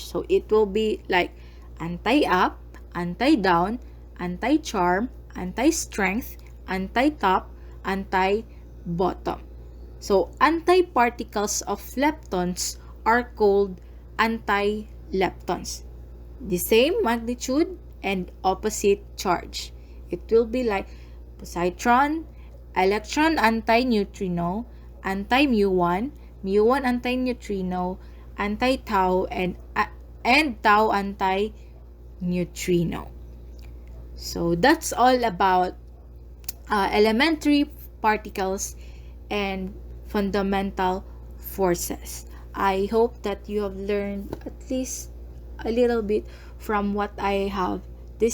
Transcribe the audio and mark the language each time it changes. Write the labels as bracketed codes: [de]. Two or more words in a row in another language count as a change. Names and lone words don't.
[en] So, it will be like anti-up, anti-down, anti-charm, anti-strength, anti-top, anti-bottom. So, antiparticles of leptons are called anti-leptons. The same magnitude and opposite charge. It will be like positron electron antineutrino, anti-mu1, mu1 antineutrino, anti-tau, and tau antineutrino. So that's all about elementary particles and fundamental forces. I hope that you have learned at least a little bit from what I have discussed.